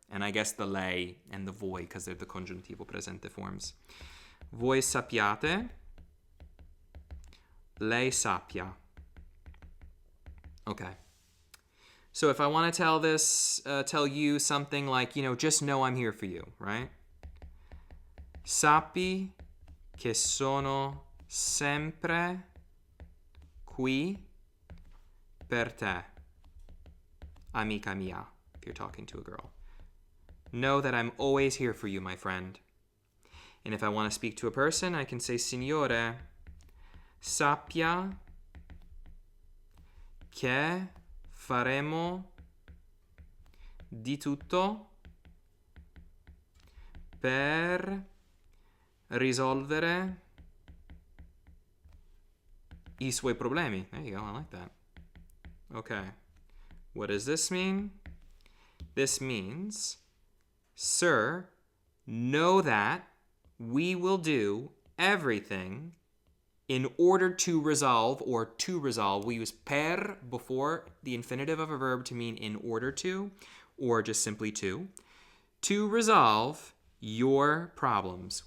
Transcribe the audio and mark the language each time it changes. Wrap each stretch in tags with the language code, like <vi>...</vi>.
<en>And I guess the lei and the voi, because they're the congiuntivo presente forms.</en> <it>Voi sappiate. Lei sappia. Okay.</it> <en>So if I want to tell you something like, just know I'm here for you, right?</en> <it>Sappi che sono sempre qui per te, amica mia,</it> <en>if you're talking to a girl. Know that I'm always here for you, my friend. And if I want to speak to a person, I can say,</en> <it>Signore, sappia che faremo di tutto per risolvere I suoi problemi.</it> <en>There you go, I like that. Okay. What does this mean? This means, sir, know that we will do everything in order to resolve, or to resolve. We use per before the infinitive of a verb to mean in order to, or just simply to resolve your problems.</en>